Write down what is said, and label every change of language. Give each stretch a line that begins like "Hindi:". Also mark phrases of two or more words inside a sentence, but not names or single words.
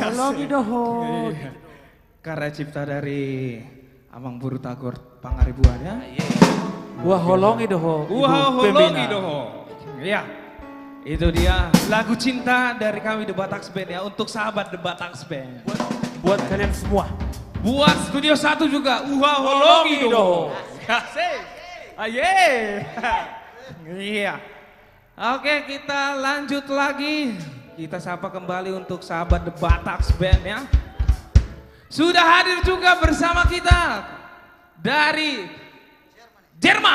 Indonesian: Karya cipta dari Amang Buru Tagor Pangaribuan ya.
Batak Toba: Wah holong idoho. Wah holongi doho.
Indonesian: Ya, itu dia lagu cinta dari kami The Bataks Band ya, untuk sahabat The Bataks Band. Buat kalian semua. Buat Studio 1 juga,
Batak Toba: wah holongi doho.
Indonesian: Asik. Aye. Iya. Oke, kita lanjut lagi. Kita sapa kembali untuk sahabat The Bataks Band ya. Sudah hadir juga bersama kita dari Jerman.